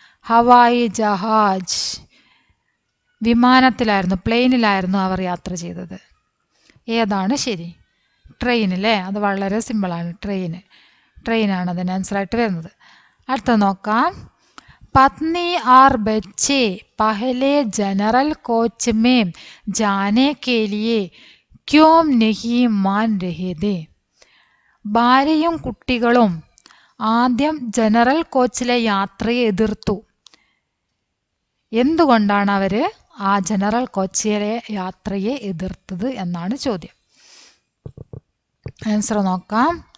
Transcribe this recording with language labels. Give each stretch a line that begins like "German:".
Hindi: ഹവായി ജഹാജ്,
Malayalam: വിമാനത്തിലായിരുന്നു, പ്ലെയിനിലായിരുന്നു അവർ യാത്ര ചെയ്തത്. ഏതാണ് ശരി? ട്രെയിനില്ലേ? അത് വളരെ സിമ്പിളാണ്. ട്രെയിനാണ് അതിന് ആൻസറായിട്ട് വരുന്നത്. അടുത്ത നോക്കാം.
Hindi: पत्नी और बच्चे पहले जनरल कोच में जाने के लिए क्यों नहीं मान रहे थे?
Malayalam: ഭാര്യയും കുട്ടികളും ആദ്യം ജനറൽ കോച്ചിലെ യാത്രയെ എതിർത്തു. എന്തുകൊണ്ടാണ് അവർ ആ ജനറൽ കോച്ചിലെ യാത്രയെ എതിർത്തത് എന്നാണ് ചോദ്യം. ആൻസർ നോക്കാം.